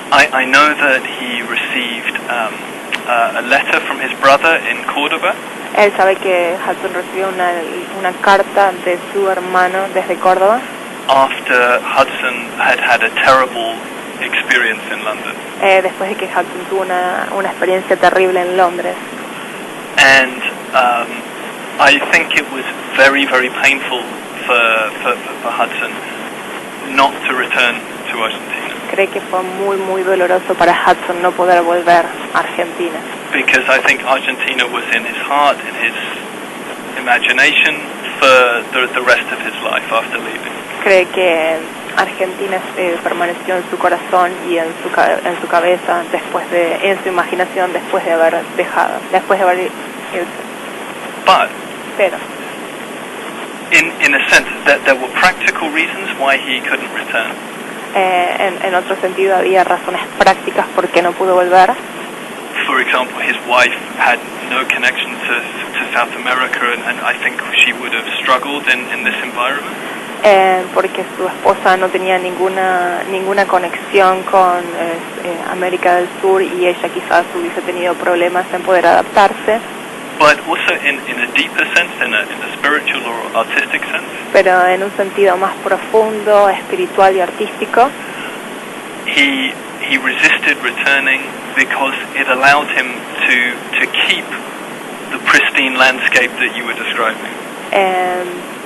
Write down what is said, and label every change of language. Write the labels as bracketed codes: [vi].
[en] I know that he received a letter from his brother in Córdoba. [es] Él sabe que Hudson recibió una carta de su hermano desde Córdoba. [en] After Hudson had a terrible experience in London. [es] Después de que Hudson tuvo una experiencia terrible en Londres. [en] And I think it was very, very painful for Hudson not to return to Argentina. [es] Cree que fue muy, muy doloroso para Hudson no poder volver a Argentina. [en] Because I think Argentina was in his heart, in his imagination for the rest of his life after leaving. [es] Cree que Argentina permaneció en su corazón y en su cabeza en su imaginación después de haber irse. Pero [en] in a sense that there were practical reasons why he couldn't return. [es] En otro sentido había razones prácticas por qué no pudo volver. [en] For example, his wife had no connection to South America, and I think she would have struggled in this environment. [es] Porque su esposa no tenía ninguna conexión con América del Sur y ella quizás hubiese tenido problemas en poder adaptarse. [en] But also in a deeper sense, in a spiritual or artistic sense. [es] Pero en un sentido más profundo, espiritual y artístico. [en] He resisted returning because it allowed him to keep the pristine landscape that you were describing.